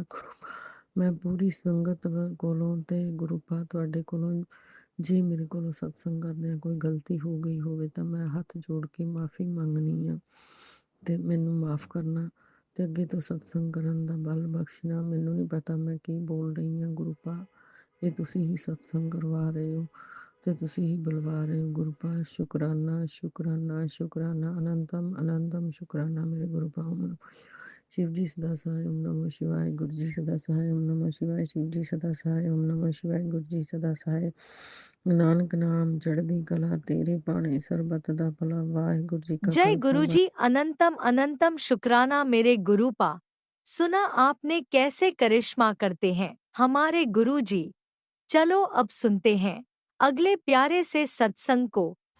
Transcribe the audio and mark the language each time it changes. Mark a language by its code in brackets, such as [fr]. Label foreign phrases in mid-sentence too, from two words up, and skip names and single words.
[pa] ਮੈਂ ਪੂਰੀ ਸੰਗਤ ਕੋਲੋਂ ਤੇ ਗੁਰੂ ਪਾ ਤੁਹਾਡੇ ਕੋਲੋਂ ਜੇ ਮੇਰੇ ਕੋਲੋਂ ਸਤਸੰਗ ਕਰਦਿਆਂ ਕੋਈ ਗਲਤੀ ਹੋ ਗਈ ਹੋਵੇ ਤਾਂ ਮੈਂ ਹੱਥ ਜੋੜ ਕੇ ਮਾਫੀ ਮੰਗਣੀ ਆ ਤੇ ਮੈਨੂੰ ਮਾਫ ਕਰਨਾ ਤੇ ਅੱਗੇ ਤੋਂ ਸਤਸੰਗ ਕਰਨ ਦਾ ਬਲ ਬਖਸ਼ਣਾ। ਮੈਨੂੰ ਨਹੀਂ ਪਤਾ ਮੈਂ ਕੀ ਬੋਲ ਰਹੀ ਹਾਂ ਗੁਰੂ ਪਾ, ਇਹ ਤੁਸੀਂ ਹੀ ਸਤਸੰਗ ਕਰਵਾ ਰਹੇ ਹੋ ਤੇ ਤੁਸੀਂ ਹੀ ਬੁਲਵਾ ਰਹੇ ਹੋ। ਗੁਰੂ ਪਾ ਸ਼ੁਕਰਾਨਾ, ਅਨੰਤਮ ਸ਼ੁਕਰਾਨਾ ਮੇਰੇ ਗੁਰੂ ਪਾ। [hi] शिव जी सदा सहाय, ओम नमः शिवाय। गुरु जी सदा सहाय, ओम नमः शिवाय। शिव जी सदा सहाय, ओम नमः शिवाय। गुरु जी सदा सहाय। [pa] ਨਾਨਕ ਨਾਮ ਚੜ੍ਹਦੀ ਕਲਾ, ਤੇਰੇ ਭਾਣੇ ਸਰਬੱਤ ਦਾ ਭਲਾ। ਵਾਹਿਗੁਰੂ ਜੀ ਕਾ जय खालसा। [hi] गुरुजी। अनंतम अनंतम शुक्राना मेरे गुरुपा। सुना आपने कैसे करिश्मा करते हैं हमारे गुरुजी। चलो अब सुनते हैं अगले प्यारे से सत्संग को।